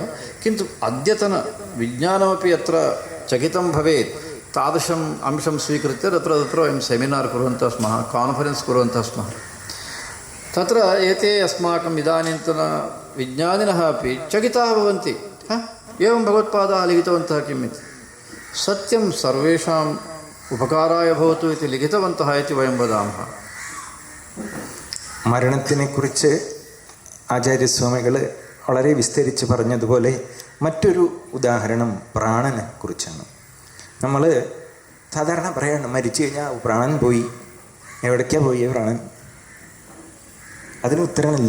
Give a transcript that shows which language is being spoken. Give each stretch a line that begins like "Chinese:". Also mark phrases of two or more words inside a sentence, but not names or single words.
Sanskrit: किन्तु अद्यतन विज्ञानमपि यत्र चकितं भवेत् तादृशम् अंशं स्वीकृत्य तत्र तत्र वयं सेमिनार् कुर्वन्तः स्मः, कान्फरेन्स् कुर्वन्तः स्मः. तत्र एते अस्माकम् इदानीन्तन विज्ञानिनः अपि चकिताः भवन्ति. एवं भगवत्पादाः लिखितवन्तः किम् इति. सत्यं सर्वेषाम् उपकाराय भवतु इति लिखितवन्तः इति वयं वदामः.
Malayalam: മരണത്തിനെക്കുറിച്ച് ആചാര്യസ്വാമികൾ വളരെ വിസ്തരിച്ച് പറഞ്ഞതുപോലെ മറ്റൊരു ഉദാഹരണം പ്രാണനെ കുറിച്ചാണ്. നമ്മൾ സാധാരണ പറയാണ് മരിച്ചു കഴിഞ്ഞാൽ പ്രാണൻ പോയി. എവിടേക്കാണ് പോയി പ്രാണൻ? അതിന് ഉത്തരമില്ല.